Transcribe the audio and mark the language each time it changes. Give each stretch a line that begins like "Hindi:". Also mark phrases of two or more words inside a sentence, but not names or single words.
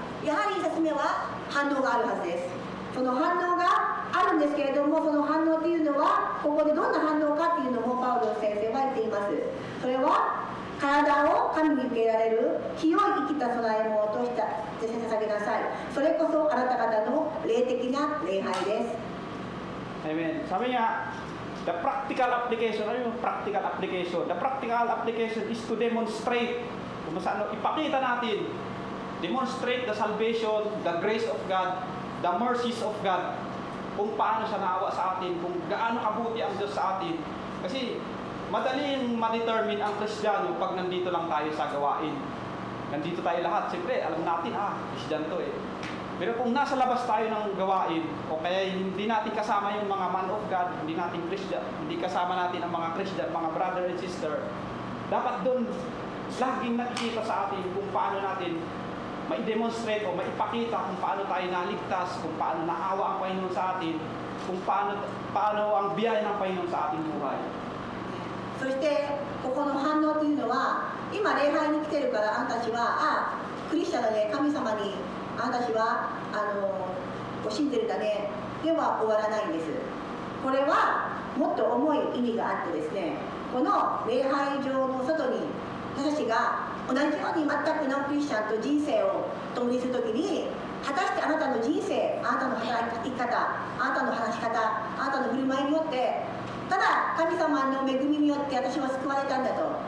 Japanese: やはり1つ目は反応があるはずです。その反応があるんですけれども、その反応というのはここでどんな反応かというのもパウロ先生は言っています。それは体を神に受けられる清い生きた供え物として捧げなさい。それこそあなた方の霊的な礼拝です。
English: Amen.
Filipino: Sabi niya,
English: the practical application,
Filipino: ano yung
English: practical application? The practical application is to demonstrate,
Filipino: kung saan ipakita natin,
English: demonstrate the salvation, the grace of God, the mercies of God,
Filipino: kung paano siya naawa sa atin, kung gaano kabuti ang Diyos sa atin. Kasi madaling ma-determine ang Kristiyano pag nandito lang tayo sa gawain. Nandito tayo lahat, siyempre alam natin, Kristiyano to eh. Pero kung nasa labas tayo ng gawain, o kaya hindi natin kasama yung mga
English: man of God,
Filipino: hindi natin Christian, hindi kasama natin ang mga Christian, mga
English: brother and sister,
Filipino: dapat doon laging nakikita sa atin kung paano natin ma-demonstrate o maipakita kung paano tayo naligtas, kung paano naawa ang Panginoon sa atin, kung paano ang biyaya ng Panginoon sa ating buhay.
Japanese: そしてここの反応というのは、今礼拝に来てるからあんたたちはクリスチャンだね、神様にあんたたちは信じてるんだねでは終わらないんです。これはもっと重い意味があってですね、この礼拝場の外に私たちが同じように全くのクリスチャンと人生を共にするときに、果たしてあなたの人生、あなたの働き方、あなたの話し方、あなたの振る舞いによって、ただ神様の恵みによって私は救われたんだと、